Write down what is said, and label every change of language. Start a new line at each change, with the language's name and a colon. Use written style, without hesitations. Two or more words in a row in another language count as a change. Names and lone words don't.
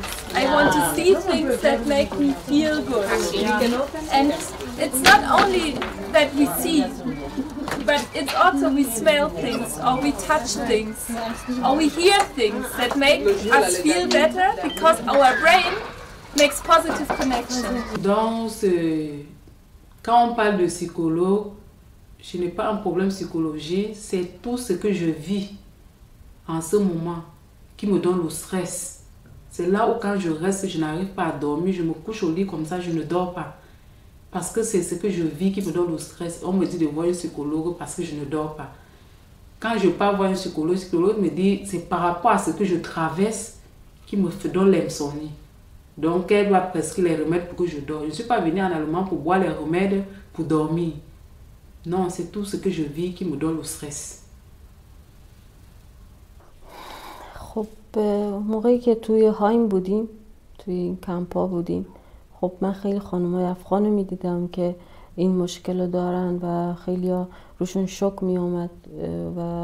English: I want to see things that make me feel good. And it's not only that we see, but it's also we smell things, or we touch things, or we hear things that make us feel better because our brain makes positive connections.
French: Quand on parle de psychologue, je n'ai pas un problème psychologique, c'est tout ce que je vis en ce moment qui me donne le stress. C'est là où quand je reste, je n'arrive pas à dormir, je me couche au lit comme ça, je ne dors pas. Parce que c'est ce que je vis qui me donne le stress. On me dit de voir un psychologue parce que je ne dors pas. Quand je pars voir un psychologue, le psychologue me dit c'est par rapport à ce que je traverse qui me donne l'insomnie. Donc elle doit prescrire les remèdes pour que je dors. Je ne suis pas venue en Allemagne pour boire les remèdes pour dormir. Non, c'est tout ce que je vis qui me donne le stress.
Persian: خب موقعی که توی هایم بودیم، توی این کمپا بودیم، خب من خیلی خانمای افغان رو میدیدم که این مشکل رو دارن و خیلی ها روشون شوک می اومد و